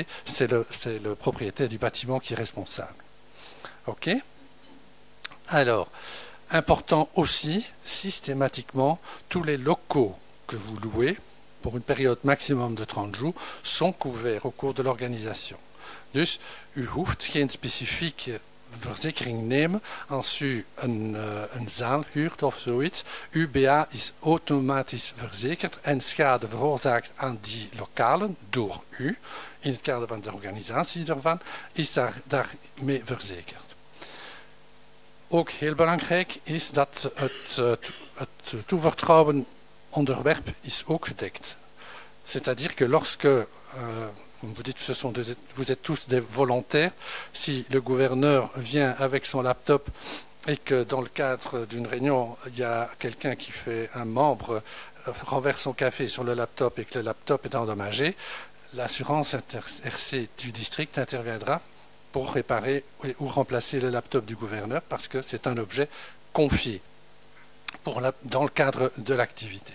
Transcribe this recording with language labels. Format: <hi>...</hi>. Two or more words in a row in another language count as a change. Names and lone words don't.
<fr>C'est le propriétaire du bâtiment qui est responsable. Ok? Alors, important aussi, systématiquement, tous les locaux que vous louez pour une période maximum de 30 jours sont couverts au cours de l'organisation.</fr> <nl>Dus u hoeft geen specifieke verzekering nemen als u een zaal huurt of zoiets. Uw BA is automatisch verzekerd en schade veroorzaakt aan die lokalen door u in het kader van de organisatie daarvan is daarmee verzekerd. Ook heel belangrijk is dat het toevertrouwen onderwerp is ook gedekt.</nl> <fr>C'est-à-dire que lorsque, comme vous dites, vous êtes tous des volontaires, si le gouverneur vient avec son laptop et que dans le cadre d'une réunion, il y a quelqu'un qui fait un membre renverse son café sur le laptop et que le laptop est endommagé, l'assurance RC du district interviendra pour réparer ou remplacer le laptop du gouverneur parce que c'est un objet confié dans le cadre de l'activité.</fr>